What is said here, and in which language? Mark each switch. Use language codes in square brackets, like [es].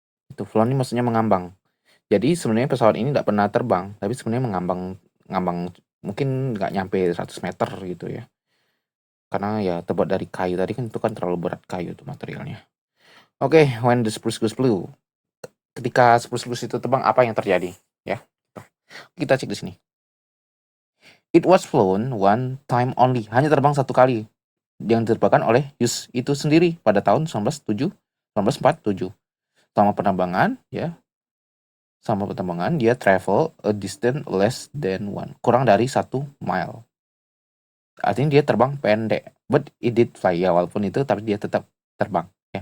[id] Itu flown ini maksudnya mengambang. Jadi sebenarnya pesawat ini tidak pernah terbang, tapi sebenarnya ngambang mungkin nggak nyampe 100 meter gitu ya. Karena ya terbuat dari kayu tadi kan, itu kan terlalu berat kayu itu materialnya. Oke, [en] when the spruce goes blue. [id] Ketika spruce itu terbang, apa yang terjadi? Ya, kita cek di sini. [en] It was flown one time only. [id] Hanya terbang satu kali. Yang diterbangkan oleh Hughes itu sendiri pada tahun 1947. Selama penerbangan, ya, sama penerbangan dia [en] travel a distance less than 1, [id] kurang dari 1 mile. Artinya dia terbang pendek, [en] but it did fly, [id] ya walaupun itu tapi dia tetap terbang ya.